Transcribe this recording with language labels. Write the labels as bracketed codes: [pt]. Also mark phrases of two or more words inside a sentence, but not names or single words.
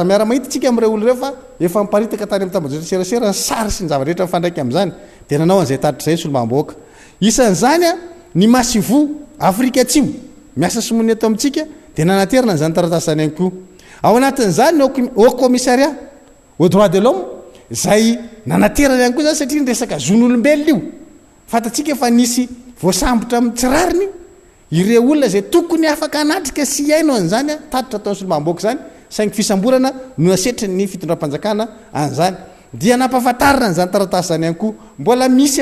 [mg] miara-mahita tsika am'ireo olo reo fa efa miparitaka tany amin'ny tambazotra serasera ny sary sy ny zavarehetra mifandraiky am'izany de nanao an'izay tatitra zay ny solombavam-bahoaka isan'izany ny masivo Afrika Atsimo miasa simonina eto amintsika de nanaterana n'izany taratasy zany ihany koa ao anatin'izany ny [fr] au commissariat au droit de l'homme [mg] zay nanaterana ihany koa zany satria ny resaka zon'olombelona io fatatsika efa nisy voasambotra amin'ny tsirariny ireo olona zay tokony afaka anatrika sy iaino an'izany tatitra ataon'ny solombavam-bahoaka zany saingy fisamborana no asetry ny fitondram-panjakana an'izany dia nampahafantarina n'izany taratasy zany ihany koa mbola misy